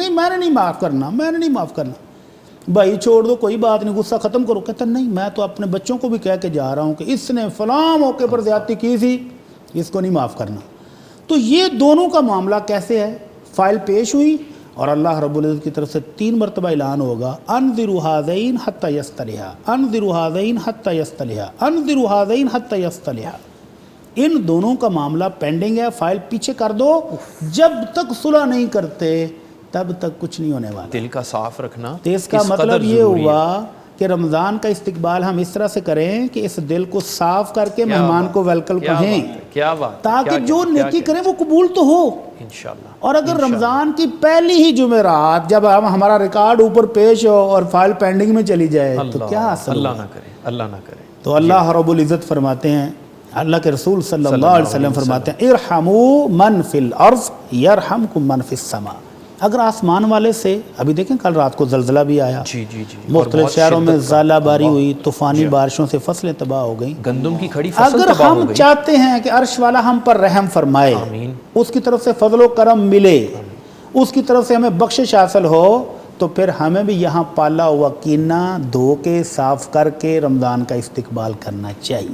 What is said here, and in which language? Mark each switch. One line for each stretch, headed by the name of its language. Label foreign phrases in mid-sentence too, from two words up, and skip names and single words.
Urdu: نہیں میں نے نہیں معاف کرنا, میں نے نہیں معاف کرنا. بھائی چھوڑ دو, کوئی بات نہیں, غصہ ختم کرو. کہتا نہیں میں تو اپنے بچوں کو بھی کہہ کے جا رہا ہوں کہ اس نے فلاں موقع پر زیادتی کی تھی, اس کو نہیں معاف کرنا. تو یہ دونوں کا معاملہ کیسے ہے؟ فائل پیش ہوئی اور اللہ رب العزت کی طرف سے 3 مرتبہ اعلان ہوگا
Arabic: انذروا ھذین حتی یصطلحا, انذروا ھذین حتی یصطلحا, انذروا ھذین حتی یصطلحا.
Urdu: ان دونوں کا معاملہ پینڈنگ ہے, فائل پیچھے کر دو, جب تک صلح نہیں کرتے تب تک کچھ نہیں ہونے والا. دل کا صاف رکھنا. تو اس کا مطلب یہ ہوا کہ رمضان کا استقبال ہم اس طرح سے کریں کہ اس دل کو صاف کر کے مہمان کو ویلکم کہیں, کیا بات, تاکہ جو نیکی کریں وہ قبول تو ہو انشاءاللہ. اور اگر رمضان کی پہلی ہی جمعرات جب ہمارا ریکارڈ اوپر پیش ہو اور فائل پینڈنگ میں چلی جائے تو کیا حاصل؟ اللہ نہ کرے, اللہ نہ کرے. تو اللہ رب العزت فرماتے ہیں اللہ کے رسول صلی اللہ علیہ وسلم فرماتے ہیں
Arabic: ارحموا من فی الارض یرحمکم من فی السماء.
Urdu: اگر آسمان والے سے، ابھی دیکھیں کل رات کو زلزلہ بھی آیا، جی جی جی، مختلف شہروں میں ژالہ باری ہوئی، طوفانی بارشوں سے فصلیں تباہ ہو گئیں. گندم کی کھڑی فصل اگر تباہ ہو ہم گئی. چاہتے ہیں کہ عرش والا ہم پر رحم فرمائے، آمین. اس کی طرف سے فضل و کرم ملے، اس کی طرف سے ہمیں بخشش حاصل ہو، تو پھر ہمیں بھی یہاں پالا ہوا کینہ دھو کے صاف کر کے رمضان کا استقبال کرنا چاہیے.